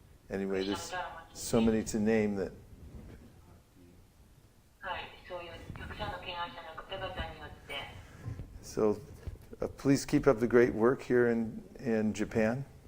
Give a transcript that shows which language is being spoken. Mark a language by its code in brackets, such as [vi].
[en] Anyway, there's so many to name that. [ja] はい、そういうたくさんの敬愛者の方々によって。 [en] So please keep up the great work here in Japan.